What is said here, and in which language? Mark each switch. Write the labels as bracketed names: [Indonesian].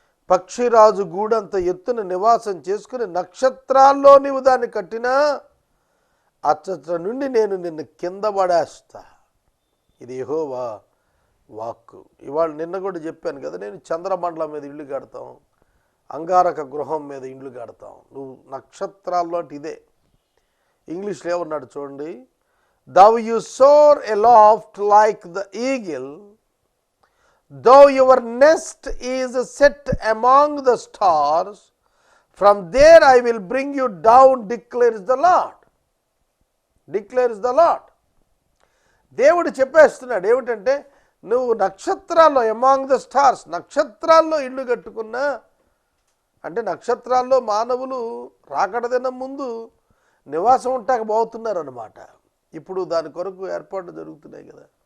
[Telugu] పక్షిరాజు గూడంత ఎత్తున నివాసం చేసుకుని నక్షత్రాల్లో నీవు దాన్ని కట్టినా అచ్చట నుండి నేను నిన్ను కింద పడేస్తా. ఇది యెహోవా వాక్కు. ఇవాళ నిన్న కూడా చెప్పాను కదా, నేను చంద్రమండలం మీద ఇల్లు కడతాం, అంగారక గృహం మీద ఇండ్లు కడతాం. నువ్వు నక్షత్రాల్లో అంటే ఇదే. ఇంగ్లీష్లో ఏమన్నాడు చూడండి, [English] thou you soar aloft like the eagle, though your nest is set among the stars, from there I will bring you down, declares the Lord. Declares the Lord. [Telugu] దేవుడు చెప్పేస్తున్నాడు ఏమిటంటే, నువ్వు నక్షత్రాల్లో, [English] among the stars, [Telugu] నక్షత్రాల్లో ఇల్లు కట్టుకున్నా అంటే నక్షత్రాల్లో మానవులు రాకడదిన ముందు నివాసం ఉంటాక పోతున్నారు అన్నమాట. ఇప్పుడు దాని కొరకు ఏర్పాట్లు జరుగుతున్నాయి కదా.